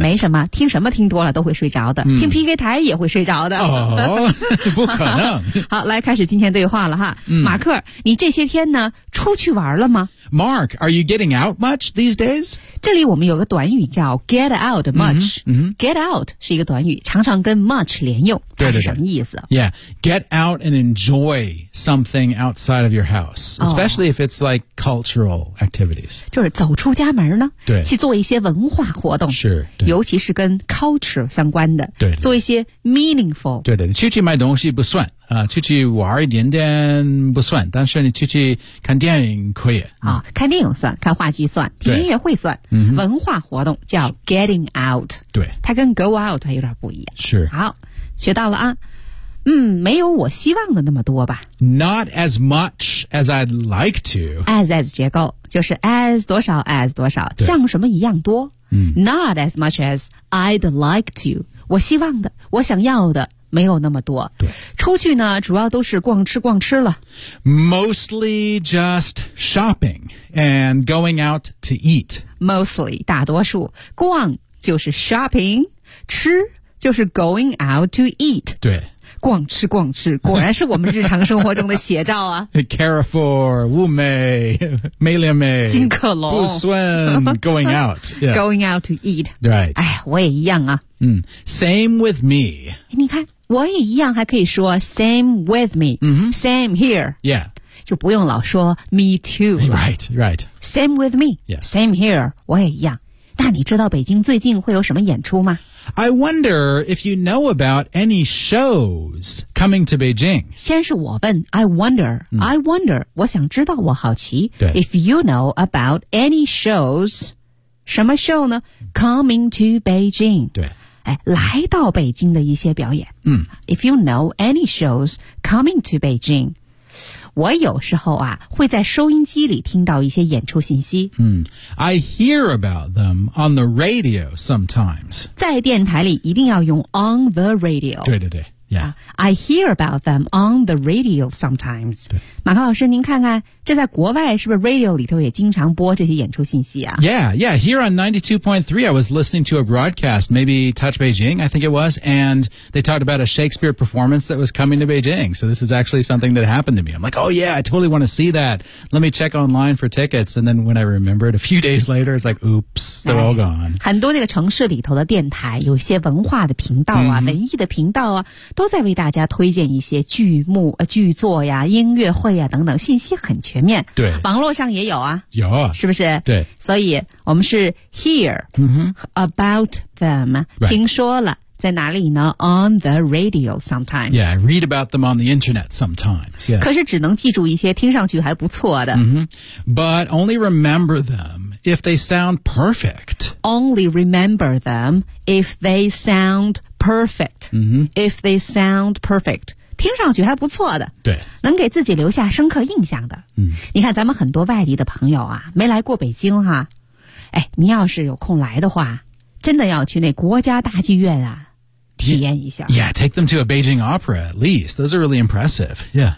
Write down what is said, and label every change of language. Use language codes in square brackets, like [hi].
[zh] 没什么，听什么听多了都会睡着的，听 PK 台也会睡着的。不可能。好，来开始今天对话了哈。马克，你这些天呢，出去玩了吗？ [en] Mark, are you getting out much these days? [zh] 这里我们有个短语叫 get out much. Get out 是一个短语，常常跟 much 连用，它是什么意思？ [en] Yeah, get out and enjoy something outside of your house, especially if it's like cultural activities. [zh] 就是走出家门呢，去做一些文化活动，是，尤其是跟 culture 相关的，对，做一些 meaningful. 对对，出去买东西不算。出去玩一点点不算，但是你出去看电影可以。看电影算，看话剧算，听音乐会算，文化活动叫 getting out。对，它跟 go out 有点不一样。是。好，学到了啊。没有我希望的那么多吧。 [en] Not as much as I'd like to. [zh] As 结构就是 as 多少 as 多少，像什么一样多。 [en] Not as much as I'd like to. [zh] 我希望的，我想要的没有那么多。对，出去呢，主要都是逛吃逛吃了。 [en] Mostly just shopping and going out to eat. [zh] Mostly 大多数，逛就是 shopping， 吃就是 [en] going out to eat。 [zh] 对。逛吃逛吃，果然是我们日常生活中的写照啊。 Carrefour, 物美、美廉美、金客隆、 [en] 不顺、going out,、yeah. going out to eat. Right. [zh] 哎，我也一样啊。 [en] Same with me. [zh] 你看，我也一样，还可以说 [en] same with me.、 Mm-hmm. Same here. Yeah. [zh] 就不用老说 me too. [en] Right, right. Same with me. Yeah. Same here. [zh] 我也一样。那你知道北京最近会有什么演出吗？ [en] I wonder if you know about any shows coming to Beijing. [zh] 先是我问 I wonder,、I wonder, 我想知道我好奇 [en] If you know about any shows, [zh] 什么 show 呢 [en] Coming to Beijing. [zh] 对、哎、来到北京的一些表演、 [en] If you know any shows coming to Beijing, [zh] 我有时候啊会在收音机里听到一些演出信息。 [en] I hear about them on the radio sometimes. [zh] 在电台里一定要用 on the radio. 对对对 ,yeah. [en] I hear about them on the radio sometimes. [zh] 马克老师您看看这在国外是不是 radio 里头也经常播这些演出信息啊 [en] ?Yeah, yeah, here on 92.3 I was listening to a broadcast, maybe Touch Beijing, I think it was, and they talked about a Shakespeare performance that was coming to Beijing. So this is actually something that happened to me. I'm like, oh yeah, I totally want to see that. Let me check online for tickets. And then when I remembered a few days later, it's like, oops, they're all gone. [zh] 很多那个城市里头的电台有些文化的频道啊、文艺的频道啊都在为大家推荐一些剧目、剧作呀、音乐会呀等等信息很全面，对，网络上也有啊，有啊，是不是？对，所以我们是 [en] hear、about them、 right. [zh] 听说了，在哪里呢 ？ [en] On the radio sometimes. Yeah, read about them on the internet sometimes. Yeah. [zh] 可是只能记住一些听上去还不错的。 [en] But only remember them if they sound perfect. Only remember them if they sound perfect.、If they sound perfect. [zh] 听上去还不错的，对，能给自己留下深刻印象的。你看咱们很多外地的朋友啊，没来过北京哈、哎，你要是有空来的话，真的要去那国家大剧院啊体验一下。 [en] Yeah, take them to a Beijing opera at least. Those are really impressive. Yeah.